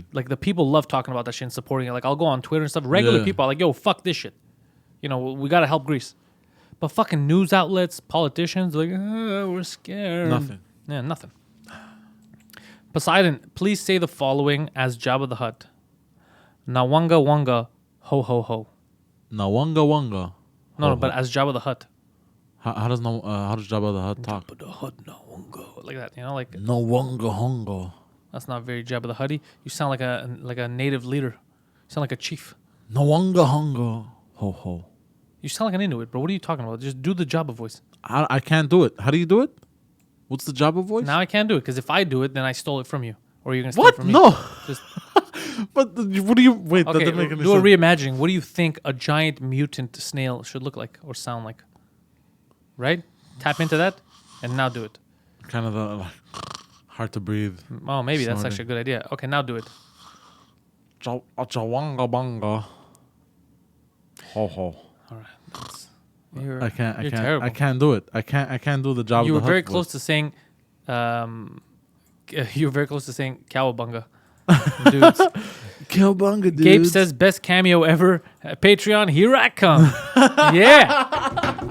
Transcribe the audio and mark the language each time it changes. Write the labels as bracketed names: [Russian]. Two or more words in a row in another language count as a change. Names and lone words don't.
[English] Like the people love talking about that shit and supporting it. Like I'll go on Twitter and stuff. Regular people are like, yo, fuck this shit. We got to help Greece. But fucking news outlets, politicians, like, we're scared. Nothing. Yeah, nothing. Poseidon, please say the following as Jabba the Hutt. Nawanga wanga, ho ho ho. Nawanga wanga. No, but as Jabba the Hutt. How does Jabba the Hutt talk? Jabba the Hutt, nawanga, like that. Like Nawanga hongo. that's not very Jabba the Hutty. You sound like a native leader. You sound like a chief. Nawanga hongo, ho ho. You sound like an Inuit, bro. What are you talking about? Just do the Jabba voice. I can't do it. How do you do it? What's the Jabba voice? Now I can't do it because if I do it, then I stole it from you, or you're gonna steal What? it from me. No. Just But what do you wait? That okay. didn't make any Do a sense. reimagining. What do you think a giant mutant snail should look like or sound like? Right? Tap into that, and now do it. Kind of hard to breathe. Oh, maybe that's Snorting. actually a good idea. Okay, now do it. Chawanga banga. Ho ho. All right. I can't. You're terrible. I can't do it. I can't do the job. You were very close to saying. You were very close to saying cowabunga. Dudes. Cowabunga, dude. Gabe says best cameo ever. Patreon, here I come. Yeah.